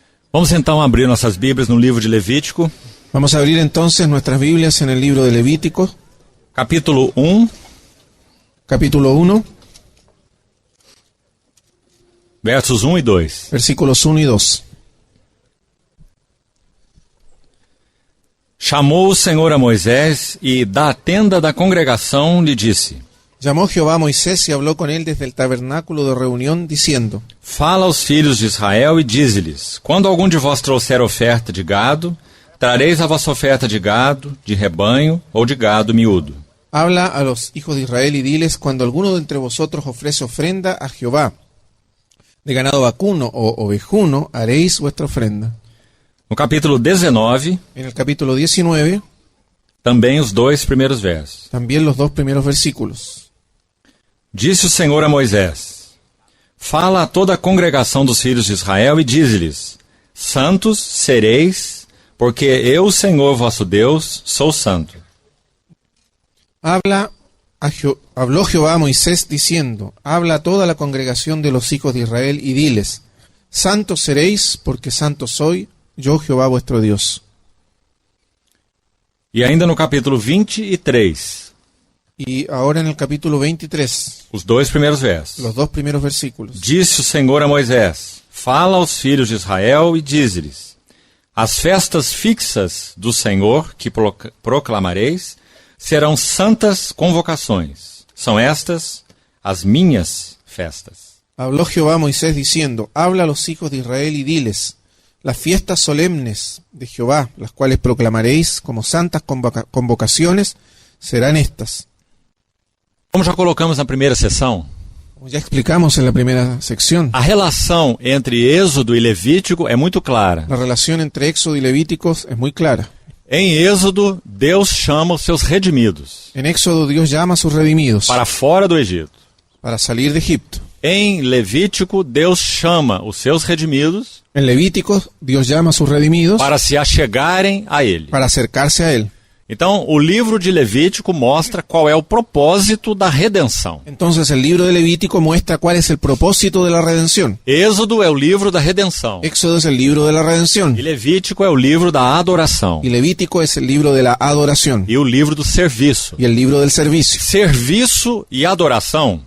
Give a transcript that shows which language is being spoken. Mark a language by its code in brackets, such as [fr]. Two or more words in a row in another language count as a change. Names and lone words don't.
[pt] Vamos então abrir nossas Bíblias no livro de Levítico. [es] Vamos a abrir entonces nuestras Biblias en el libro de Levítico, [pt] Capítulo 1, [es] capítulo 1, [pt] versos 1 e 2. [es] versículos 1 y 2. [pt] Chamou o Senhor a Moisés e da tenda da congregação lhe disse: [es] Llamó Jehová a Moisés y habló con él desde el tabernáculo de reunión, diciendo: [pt] Fala aos filhos de Israel e dize-lhes: Quando algum de vós trouxer oferta de gado, trareis a vossa oferta de gado, de rebanho ou de gado miúdo. [es] Habla a los hijos de Israel y diles: cuando alguno de entre vosotros ofrece ofrenda a Jehová, de ganado vacuno o ovejuno, haréis vuestra ofrenda. [pt] No capítulo 19, [es] En el capítulo 19, [pt] também os dois primeiros versos. [es] también los dos primeros versículos. [pt] Disse o Senhor a Moisés: Fala a toda a congregação dos filhos de Israel e dize-lhes: Santos sereis, porque eu, Senhor vosso Deus, sou santo. [es] Habló Jehová a Moisés diciendo: Habla a toda la congregación de los hijos de Israel y diles: Santos seréis, porque santo soy, yo Jehová vuestro Dios. [pt] E ainda no capítulo 23, [es] Y ahora en el capítulo 23, [pt] os dois primeiros versos. [es] los dos primeros versículos. [pt] Disse o Senhor a Moisés: Fala aos filhos de Israel e dize-lhes: As festas fixas do Senhor que proclamareis serão santas convocações. São estas as minhas festas. [es] Habló Jehová a Moisés diciendo: Habla a los hijos de Israel y diles: Las fiestas solemnes de Jehová, las cuales proclamaréis como santas convocaciones, serán estas. [pt] Como já colocamos na primeira sessão, [es] Como ya explicamos en la primera sección, [pt] a relação entre Êxodo e Levítico é muito clara. [es] la relación entre Éxodo y Levíticos es muy clara. [pt] Em Êxodo, Deus chama os seus redimidos [es] En Éxodo Dios llama a sus redimidos [pt] para fora do Egito. [es] para salir de Egipto. [pt] Em Levítico, Deus chama os seus redimidos [es] En Levíticos Dios llama a sus redimidos [pt] para se achegarem a Ele. [es] para acercarse a Él. [pt] Então, o livro de Levítico mostra qual é o propósito da redenção. [es] Entonces el libro de Levítico muestra cuál es el propósito de la redención. [pt] Êxodo é o livro da redenção. [es] Éxodo es el libro de la redención. [pt] E Levítico é o livro da adoração. [es] Y Levítico es el libro de la adoración. [pt] E o livro do serviço. [es] Y el libro del servicio. [pt] Serviço e adoração,